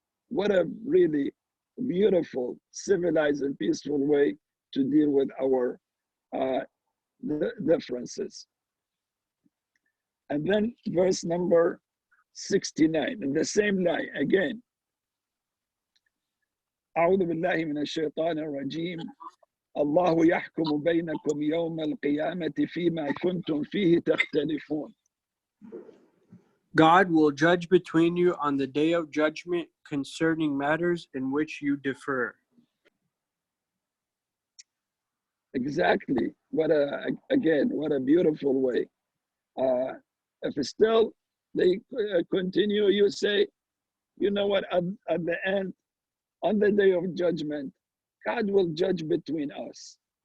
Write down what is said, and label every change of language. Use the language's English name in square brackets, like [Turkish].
[English] What a really beautiful, civilized, and peaceful way to deal with our differences. And then verse number 69, in the same line again. [Arabic] أعوذ بالله من الشيطان الرجيم الله يحكم بينكم يوم القيامة فيما كنتم فيه تختلفون. [English] God will judge between you on the day of judgment concerning matters in which you differ. Exactly. What a beautiful way. If still they continue, you say, you know what, at the end, on the day of judgment, God will judge between us.